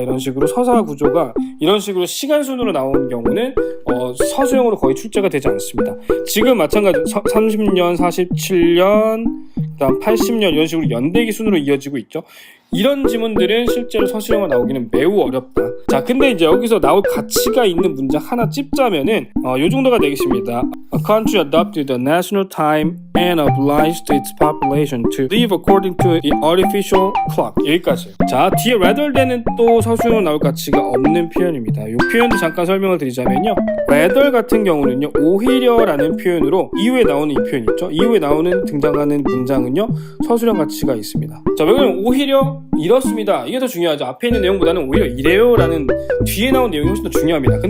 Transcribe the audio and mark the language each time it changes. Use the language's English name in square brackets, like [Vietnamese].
[Korean] 이런 식으로 서사 구조가 이런 식으로 시간 순으로 나오는 경우는 서술형으로 거의 출제가 되지 않습니다. 지금 마찬가지 30년, 47년, 그다음 80년 이런 식으로 연대기 순으로 이어지고 있죠. 이런 지문들은 실제로 서술형으로 나오기는 매우 어렵다. 자, 근데 이제 여기서 나올 가치가 있는 문장 하나 찝자면은 요 정도가 되겠습니다. [English] A country adopted the national time and obliged its population to live according to the artificial clock. [Korean] 여기까지. 자, 뒤에 rather than은 또 서술형으로 나올 가치가 없는 표현입니다. 이 표현도 잠깐 설명을 드리자면요. rather 같은 경우는요, 오히려라는 표현으로 이후에 나오는 이 표현 있죠. 이후에 나오는 등장하는 문장은요, 서술형 가치가 있습니다. 자, 왜 그러면 오히려 이렇습니다. 이게 더 중요하죠. 앞에 있는 내용보다는 오히려 이래요 라는 뒤에 나온 내용이 훨씬 더 중요합니다.